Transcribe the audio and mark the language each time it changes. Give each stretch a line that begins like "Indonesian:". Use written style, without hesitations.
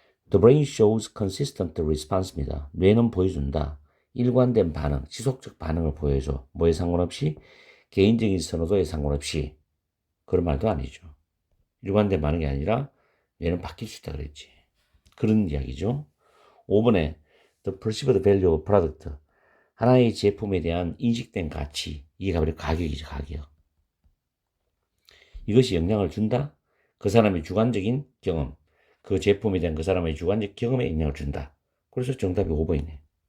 English: The brain shows consistent response입니다.
Korean: 뇌는 보여준다. 일관된 반응, 지속적 반응을 보여줘. 뭐에 상관없이? 개인적인 선호도에 상관없이. 그런 말도 아니죠. 일관된 반응이 아니라 뇌는 바뀔 수 있다 그랬지. 그런 이야기죠. 5번에
English: The perceived value of product.
Korean: 하나의 제품에 대한 인식된 가치. 이게 바로 가격이죠, 가격. 이것이 영향을 준다? 그 사람의 주관적인 경험. 그 제품에 대한 그 사람의 주관적 경험에 영향을 준다. 그래서 정답이 5번이네.